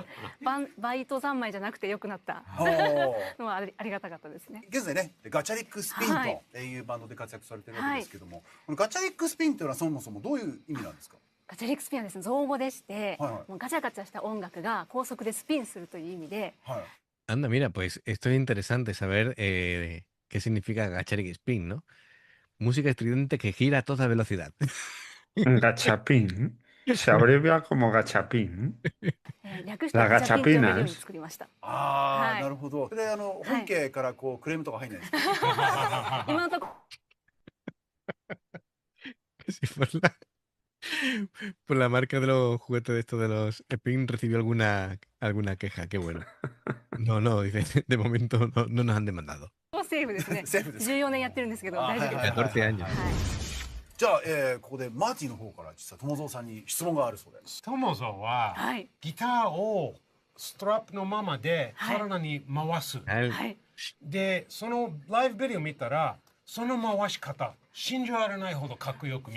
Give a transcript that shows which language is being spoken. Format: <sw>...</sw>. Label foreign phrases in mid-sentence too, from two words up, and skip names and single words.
<ja>バイト三昧じゃなくて良くなったのはありがたかったですね。現在ね、ガチャリックスピンというバンドで活躍されてるわけですけども、このガチャリックスピンというのはそもそもどういう意味なんですか？ガチャリックスピンはですね、造語でして、はいはいもうガチャガチャした音楽が高速でスピンするという意味で、はい。</ja> <es>Anda, mira, pues esto es interesante saber qué significa Gacharik Spin, ¿no? Música estridente que gira a toda velocidad. Gachapín. Se abrevia como gachapín.</es> <ja>略してガチャピンと読めるように作りました。ああ、はいなるほど。それで本家からクレームとか入んないですか？今のとこ</ja> <es>Si por la marca de los juguetes de estos de los Spin recibió alguna queja, qué bueno. No, dice, de momento no nos han demandado.</es> <ja>ろセーフですね。セーフです 14年やってるんですけど大丈夫です。はいはいはい</ja> <es>14 años.</es> <ja>はい。じゃあ、ここでマーティの方から実は友蔵さんに質問があるそうです。友蔵は、はいギターをストラップのままで体に回す。 Al- はい。で、そのライブビデオ見たら、その回し方、信じられないほどかっこよく見え</ja>